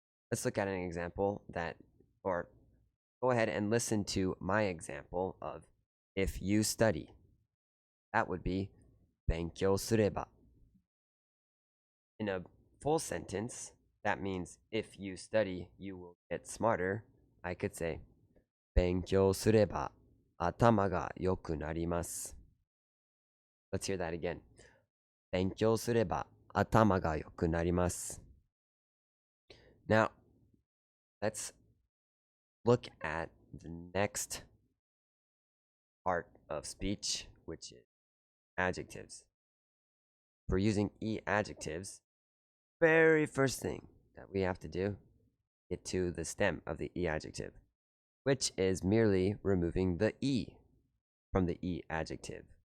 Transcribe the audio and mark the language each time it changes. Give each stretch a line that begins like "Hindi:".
English: Let's look at an example or go ahead and listen to my example of if you study. That would be benkyou sureba. In a full sentence, that means if you study, you will get smarter. I could say
Japanese: 勉強すれば頭が良くなります.
English: Let's hear that again.
Japanese: 勉強すれば頭が良くなります.
English: Now, let's look at the next part of speech, which is adjectives. For using e-adjectives, very first thing that we have to do, get to the stem of the e-adjective, which is merely removing the e from the e-adjective.